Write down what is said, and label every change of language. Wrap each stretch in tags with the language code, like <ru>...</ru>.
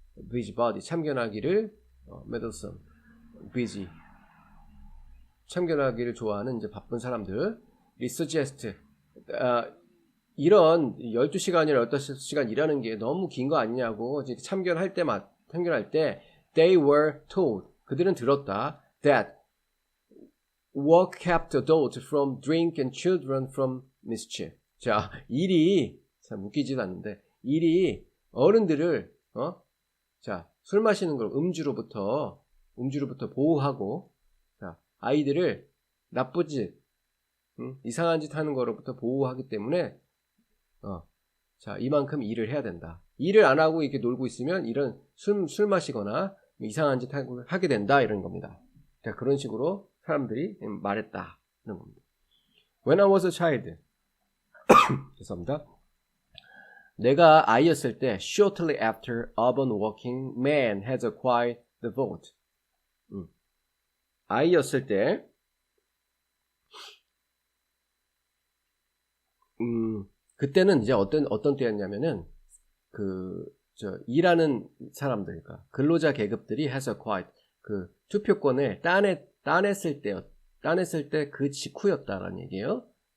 <ko>busybody, 참견하기를 meddlesome, busy, 참견하기를 좋아하는 이제 바쁜 사람들.</ko> <en>suggest,</en> <ko>이런 12시간이나 15시간 일하는 게 너무 긴 거 아니냐고 참견할 때</ko> <en>they were told,</en> <ko>그들은 들었다,</ko> <en>that work kept adults from drink and children from mischief.</en> <ko>자, 일이 참 웃기지도 않는데, 일이 어른들을 자, 술 마시는 걸 음주로부터 보호하고, 자, 아이들을 나쁜 짓, 이상한 짓 하는 거로부터 보호하기 때문에 자, 이만큼 일을 해야 된다. 일을 안 하고 이렇게 놀고 있으면 이런 술 마시거나 이상한 짓 하게 된다, 이런 겁니다. 자, 그런 식으로 사람들이 말했다는 겁니다.</ko> <en>When I was a child,</en> <ko>죄송합니다. 내가 아이였을 때,</ko> <en>shortly after urban working man has acquired the vote.</en> <ko>아이였을 때, 그때는 이제 어떤 때였냐면은, 일하는 사람들, 그러니까 근로자 계급들이 has acquired, 그 투표권을 따냈을 때 그 직후였다라는 얘기예요.</ko>